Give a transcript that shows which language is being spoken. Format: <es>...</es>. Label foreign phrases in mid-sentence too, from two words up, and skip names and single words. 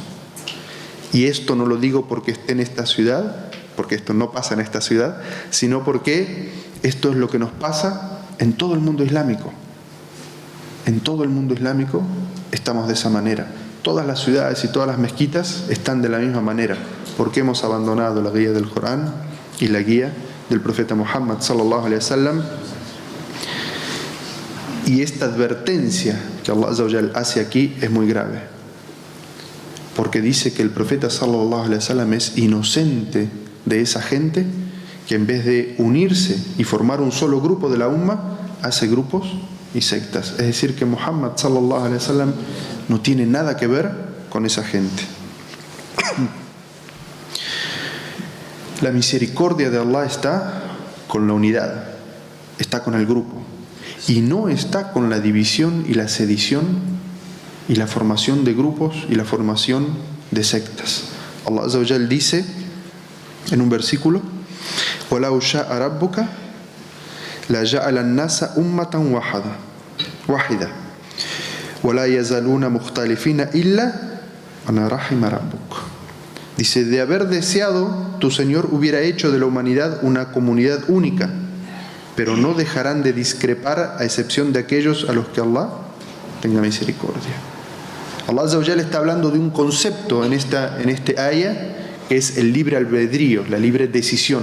<es>Y esto no lo digo porque esté en esta ciudad, porque esto no pasa en esta ciudad, sino porque esto es lo que nos pasa en todo el mundo islámico. En todo el mundo islámico estamos de esa manera. Todas las ciudades y todas las mezquitas están de la misma manera, porque hemos abandonado la guía del Corán y la guía del profeta Muhammad</es> <ar>صلى الله عليه وسلم.</ar> <es>Y esta advertencia que</es> <ar>الله عز وجل</ar> <es>hace aquí es muy grave, porque dice que el profeta</es> <ar>صلى الله عليه وسلم</ar> <es>es inocente de esa gente que en vez de unirse y formar un solo grupo de la umma, hace grupos y sectas. Es decir, que Muhammad</es> <ar>صلى الله عليه وسلم</ar> <es>no tiene nada que ver con esa gente. La misericordia de Allah está con la unidad, está con el grupo, y no está con la división y la sedición y la formación de grupos y la formación de sectas.</es> <ar>الله عز وجل</ar> <es>dice en un versículo:</es> <ar>وَلَوْ شَاءَ رَبُّكَ لَجَعَلَ النَّاسَ أُمَّةً وَاحِدَةً وَلَا يَزَالُونَ مُخْتَلِفِينَ إِلَّا أَنْ رَحِمَ رَبُّكَ.</ar> <es>Dice: de haber deseado, tu Señor hubiera hecho de la humanidad una comunidad única, pero no dejarán de discrepar a excepción de aquellos a los que Allah tenga misericordia.</es> <ar>الله عز وجل</ar> <es>está hablando de un concepto en este ayah, que es el libre albedrío, la libre decisión.</es>